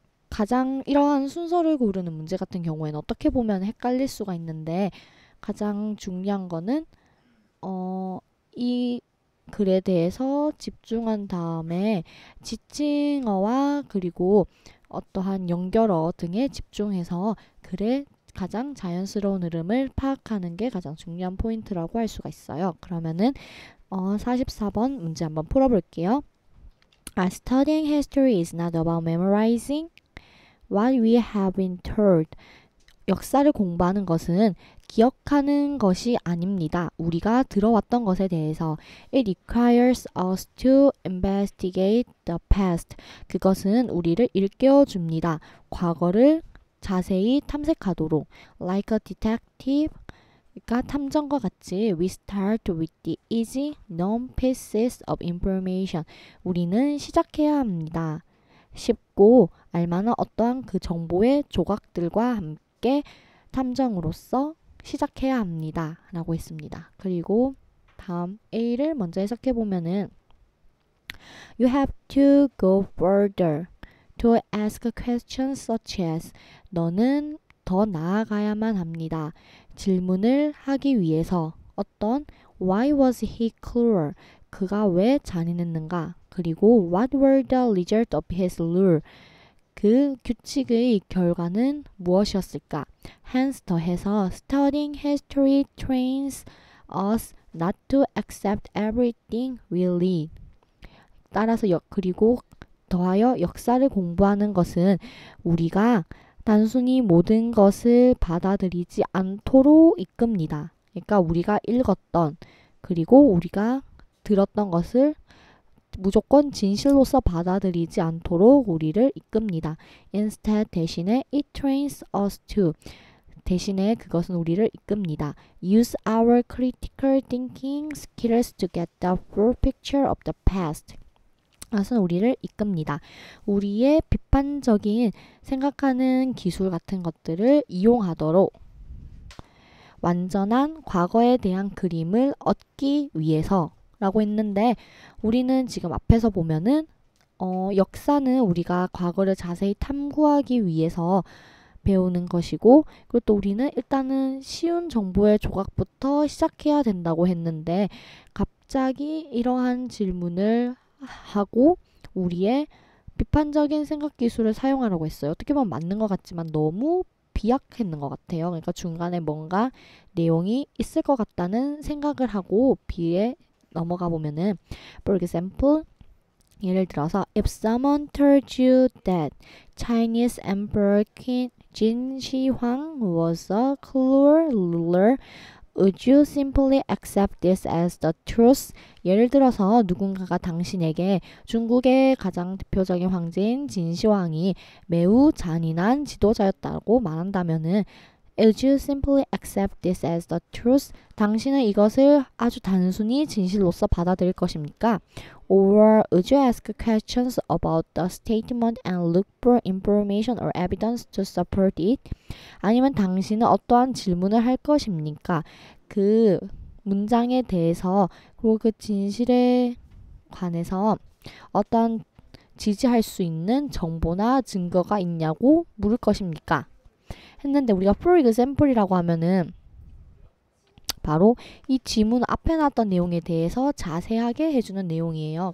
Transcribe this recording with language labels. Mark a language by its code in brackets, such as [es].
[ko] 가장 이러한 순서를 고르는 문제 같은 경우에는 어떻게 보면 헷갈릴 수가 있는데 가장 중요한 거는 이 글에 대해서 집중한 다음에 지칭어와 그리고 어떠한 연결어 등에 집중해서 글의 가장 자연스러운 흐름을 파악하는 게 가장 중요한 포인트라고 할 수가 있어요. 그러면은 44번 문제 한번 풀어볼게요. [en] Studying history is not about memorizing what we have been told. [ko] 역사를 공부하는 것은 기억하는 것이 아닙니다. 우리가 들어왔던 것에 대해서 [en] It requires us to investigate the past. [ko] 그것은 우리를 일깨워 줍니다. 과거를 자세히 탐색하도록 [en] Like a detective, [ko] 그러니까 탐정과 같이 [en] We start with the easy, known pieces of information. [ko] 우리는 시작해야 합니다. 쉽고 알만한 어떠한 그 정보의 조각들과 함께 탐정으로서 시작해야 합니다. 라고 했습니다. 그리고 다음 A를 먼저 해석해 보면은 [en] You have to go further to ask questions such as [ko] 너는 더 나아가야만 합니다. 질문을 하기 위해서 어떤 [en] Why was he cruel? [ko] 그가 왜 잔인했는가? [en] 그리고 What were the results of his rule? [ko] 그 규칙의 결과는 무엇이었을까? [en] Hence [ko] 더해서 [en] Studying history trains us not to accept everything we read. [ko] 따라서 그리고 더하여 역사를 공부하는 것은 우리가 단순히 모든 것을 받아들이지 않도록 이끕니다. 그러니까 우리가 읽었던 그리고 우리가 들었던 것을 무조건 진실로서 받아들이지 않도록 우리를 이끕니다. [en] Instead [ko] 대신에 [en] it trains us to [ko] 대신에 그것은 우리를 이끕니다. [en] Use our critical thinking skills to get the full picture of the past. [ko] 그것은 우리를 이끕니다. 우리의 비판적인 생각하는 기술 같은 것들을 이용하도록 완전한 과거에 대한 그림을 얻기 위해서 라고 했는데 우리는 지금 앞에서 보면은 역사는 우리가 과거를 자세히 탐구하기 위해서 배우는 것이고 그리고 또 우리는 일단은 쉬운 정보의 조각부터 시작해야 된다고 했는데 갑자기 이러한 질문을 하고 우리의 비판적인 생각 기술을 사용하라고 했어요. 어떻게 보면 맞는 것 같지만 너무 비약했는 것 같아요. 그러니까 중간에 뭔가 내용이 있을 것 같다는 생각을 하고 B에 넘어가 보면은 [en] for example [ko] 예를 들어서 [en] if someone told you that Chinese Emperor Qin Jin Shi Huang was a cruel ruler, would you simply accept this as the truth? [ko] 예를 들어서 누군가가 당신에게 중국의 가장 대표적인 황제인 진시황이 매우 잔인한 지도자였다고 말한다면은 [en] Would you simply accept this as the truth? [ko] 당신은 이것을 아주 단순히 진실로서 받아들일 것입니까? [en] Or would you ask questions about the statement and look for information or evidence to support it? [ko] 아니면 당신은 어떠한 질문을 할 것입니까? 그 문장에 대해서 그리고 그 진실에 관해서 어떠한 지지할 수 있는 정보나 증거가 있냐고 물을 것입니까? 했는데 우리가 for example이라고 하면은 바로 이 지문 앞에 나왔던 내용에 대해서 자세하게 해주는 내용이에요.